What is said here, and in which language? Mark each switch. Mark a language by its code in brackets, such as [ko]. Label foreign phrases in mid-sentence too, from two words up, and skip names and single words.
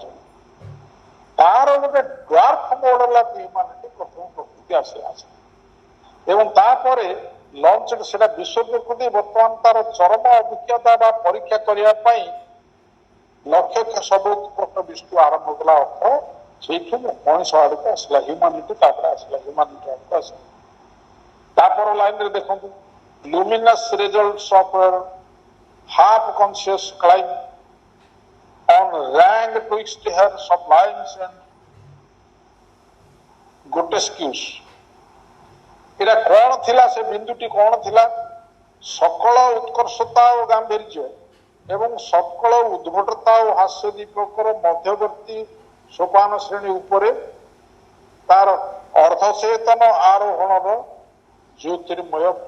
[or] ତାର ଗୋଟେ [en] dwarf model of humanity [or] ପ୍ରଥମ ପ୍ରକୃତି ଆସେ ଏବଂ ତାପରେ ଲଞ୍ଚ ସେଟା ବିଶ୍ୱ ପ୍ରକୃତି ବର୍ତ୍ତମାନ ତାର ଚରମ ଅଭିଜ୍ଞତା ବା ପରୀକ୍ଷା କରିବା ପାଇଁ ଲକ୍ଷ୍ୟ ସର୍ବୋତ୍କୃଷ୍ଟ ବିନ୍ଦୁ ଆରମ୍ଭ କଲା। ଅର୍ଥ ସେଇଠୁ ମଣିଷ ଆଡକୁ ଆସିଲା, ହ୍ୟୁମାନିଟି ତାପରେ ଆସିଲା, ହ୍ୟୁମାନିଟି ଆଡକୁ ଆସିଲା। ତାପର ଲାଇନରେ ଦେଖନ୍ତୁ, [en] luminous results of half conscious climb on rank twixt her sublimes and grotesques। [or] ଏଟା କଣ ଥିଲା? ସେ ବିନ୍ଦୁଟି କଣ ଥିଲା? ସକଳ ଉତ୍କର୍ଷତା ଓ ଗାମ୍ଭୀର୍ଯ୍ୟ ଏବଂ ସକଳ ଉଦ୍ଭଟତା ଓ ହାସ୍ୟ ଦୀପକର ମଧ୍ୟବର୍ତ୍ତୀ ସୋପାନ ଶ୍ରେଣୀ ଉପରେ ତାର ଅର୍ଦ୍ଧଚେତନ ଆରୋହଣର ଜ୍ୟୋତିର୍ମୟ ଫଳ।